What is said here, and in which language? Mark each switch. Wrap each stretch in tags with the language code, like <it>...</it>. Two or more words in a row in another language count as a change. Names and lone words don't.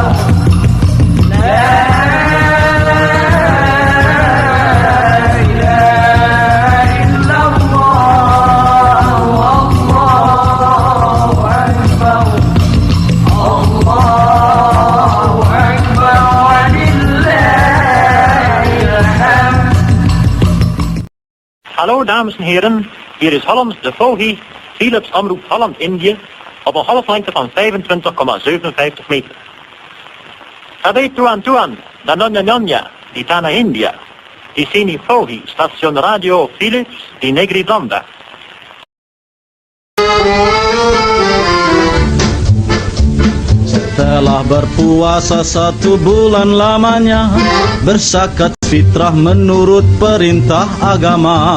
<ar>لا إله إلا الله والله أكبر الله أكبر ولله الحمد.</ar> <nl>Hallo dames en heren, hier is Hollands de Vogie, Philips Omroep Holland-Indië, op een golflengte van 25,57 meter.</nl> <id>Sabi tuan, dan Nonya, di Tanah India, di sini Vogie, stasiun radio Philips di Negeri Belanda. Setelah berpuasa 1 bulan lamanya, berzakat fitrah menurut perintah agama.</id>